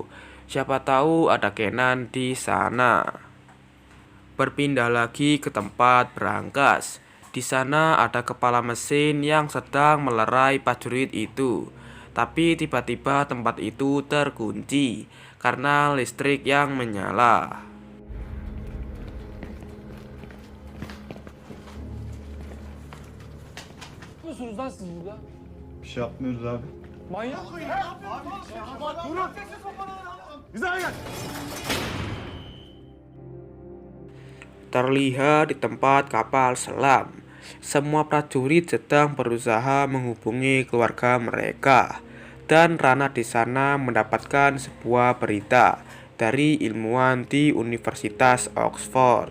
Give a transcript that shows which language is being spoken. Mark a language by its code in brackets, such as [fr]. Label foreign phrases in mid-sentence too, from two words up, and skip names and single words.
[id] Siapa tahu ada Kenan di sana. Berpindah lagi ke tempat berangkas. Di sana ada kepala mesin yang sedang melerai prajurit itu. Tapi tiba-tiba tempat itu terkunci karena listrik yang menyala. [tr] Ne yapıyorsunuz lan siz burada? Bir şey yapmıyoruz abi. Manyak mıyım? Durun! Hizaya gel! [id] Terlihat di tempat kapal selam, semua prajurit sedang berusaha menghubungi keluarga mereka. Dan Rana di sana mendapatkan sebuah berita dari ilmuwan di Universitas Oxford.